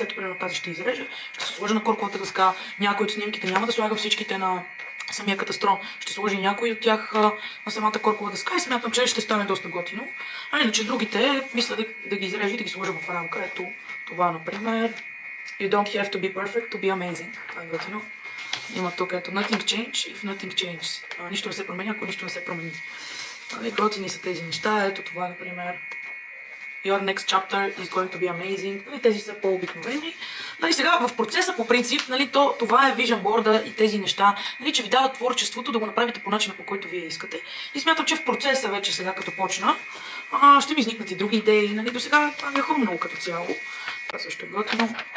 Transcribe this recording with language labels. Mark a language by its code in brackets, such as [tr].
[bg] Ето, примерно тази ще изрежа, ще се сложа на корковата дъска. Някои от снимките няма да слагам всичките на самия катастрон. Ще сложа някои от тях на самата коркова дъска и смятам, че ще стане доста готино. Иначе другите, мисля да ги изрежа и да ги сложа в рамка. Ето това, например. [en] You don't have to be perfect to be amazing. [bg] Това е готино. Има тук ето [en] nothing change if nothing changes. [bg] Нищо не се променя, ако нищо не се промени. Готини са тези неща. Ето това, например. [en] Your next chapter is going to be amazing. [bg] Тези са по-обикновени. Сега в процеса по принцип, това е Vision Board и тези неща, че ви дават творчеството да го направите по начина, по който вие искате. И смятам, че в процеса вече сега като почна, ще ми изникнат и други идеи. До сега това ми е хрумнало като цяло. Това също е готино.